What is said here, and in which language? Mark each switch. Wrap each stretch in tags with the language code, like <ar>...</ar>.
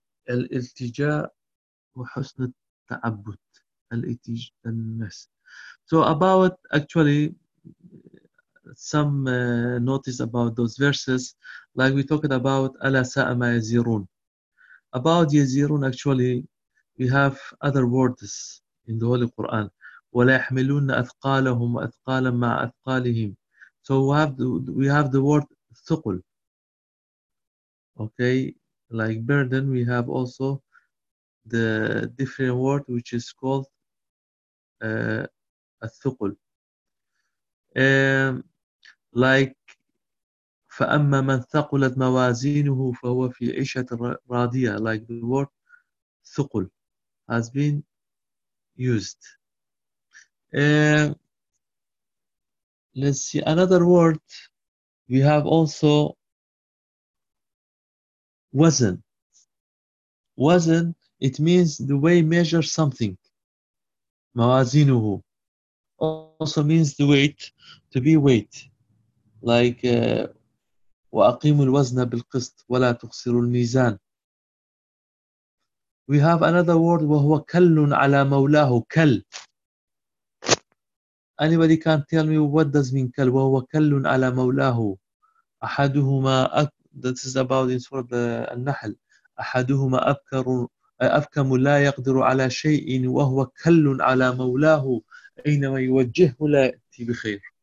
<ar>الالتجاء وحسن التعبد الالتجاء الناس.</ar> <en>So about actually some notice about those verses, like we talked about</en> <ar>ألا ساء ما يزيرون.</ar> <en>About يزيرون actually we have other words in the Holy Quran.</en> <ar>وَلَا يَحْمِلُونَ أَثْقَالَهُمْ وَأَثْقَالًا مَعَ أَثْقَالِهِمْ.</ar> <en>So we have the word ثقل. Okay, like burden, we have also the different word which is called الثقل.</en> <ar>Like فَأَمَّا مَنْ ثَقُلَتْ مَوَازِينُهُ فَهُوَ فِي عِيشَةٍ رَاضِيَةٍ.</ar> <en>Like the word ثقل has been used. Let's see another word. We have also wazn. Wazn, it means the way measure something. Mawazinuhu also means the weight, to be weight.</en> <ar>Like وَأَقِيمُ الْوَزْنَ بِالْقِسْطِ وَلَا تُخْسِرُ الْمِيزَانِ.</ar> <en>We have another word,</en> <ar>وَهُوَ كَلٌّ عَلَى مَوْلَاهُ. كَل.</ar> <en>Anybody can tell me what does mean كَل?</en> <ar>وَهُوَ كَلٌّ عَلَى مَوْلَاهُ.</ar> <en>أَحَدُهُمَا This is about in Surah Al-Nahl.</en> <ar>أَحَدُهُمَا أَفْكَمُ لَا يَقْدِرُ عَلَى شَيْءٍ وَهُوَ كَلٌّ عَلَى مَوْلَاهُ أَيْنَمَا يُوَجِّهُ لَا يَأْتِي بِخَيْرٍ.</ar>